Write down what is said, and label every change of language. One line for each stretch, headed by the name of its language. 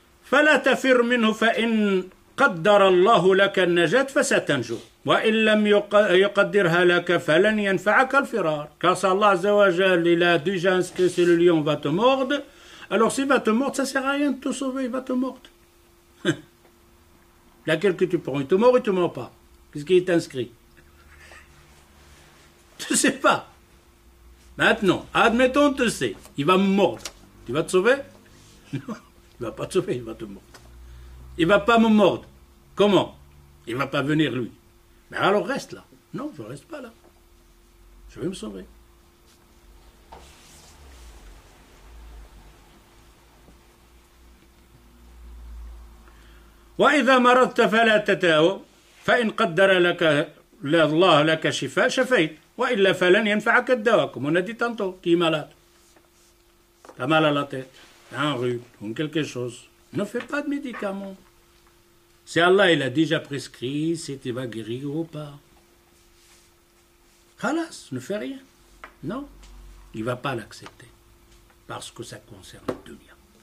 Arabic: فلا تفر منه فإن قدر الله لك النجاة فستنجو وإن لم يقدرها لك فلن ينفعك الفرار.
French: Car Allah Azza wa Jal, il a déjà inscrit que le lion va te mordre. Alors s'il va te mordre, ça ne sert à rien de te sauver, il va te mordre. Laquelle que tu prends, il te mord ou il ne te mord pas? Qu'est-ce qui est inscrit? Tu ne sais pas. Maintenant, admettons, tu sais, il va me mordre. Tu vas te sauver? Non, il ne va pas te sauver, il va te mordre. Il ne va pas me mordre. Comment? Il ne va pas venir lui. Mais alors reste là. Non, je ne reste pas là. Je vais me sauver.
Arabic: وإذا مرضت فلا تتاوب فإن قدر لك الله لك شفاء شفيت وإلا فلن ينفعك الدواء.
French: Comme on a dit tantôt, qui est malade, tu as mal à la tête, un rhume ou quelque chose, ne fais pas de médicaments. Si Allah il a déjà prescrit si tu vas guérir ou pas. Khalas, ne fais rien. Non, il ne va pas l'accepter parce que ça concerne le dunya.